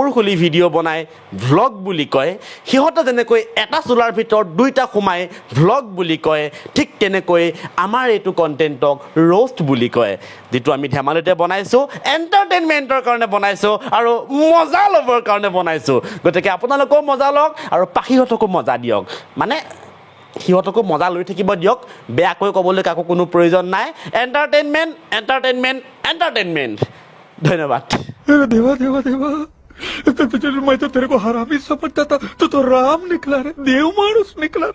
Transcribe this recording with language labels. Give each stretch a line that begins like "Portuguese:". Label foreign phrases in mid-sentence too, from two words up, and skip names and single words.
Assamese: খুলি ভিডিঅ' বনাই ভ্লগ বুলি কয় সিহঁতে যেনেকৈ এটা চোলাৰ ভিতৰত দুইটা সোমাই ভ্লগ বুলি কয় ঠিক তেনেকৈ আমাৰ এইটো কণ্টেণ্টক ৰ'ষ্ট বুলি কয় যিটো আমি ধেমালিতে বনাইছোঁ এণ্টাৰটেইনমেণ্টৰ কাৰণে বনাইছোঁ আৰু মজা ল'বৰ কাৰণে বনাইছোঁ গতিকে আপোনালোকেও মজা লওক আৰু পাখিহঁতকো মজা দিয়ক মানে সিহঁতকো মজা লৈ থাকিব দিয়ক বেয়াকৈ ক'বলৈ কাকো কোনো প্ৰয়োজন নাই এণ্টাৰটেইনমেণ্ট ধন্যবাদ
Hindi: अरे देवा देवा देवा मैं तो तेरे को हरामी समझता था तो राम निकला रे देव मानुस निकला रे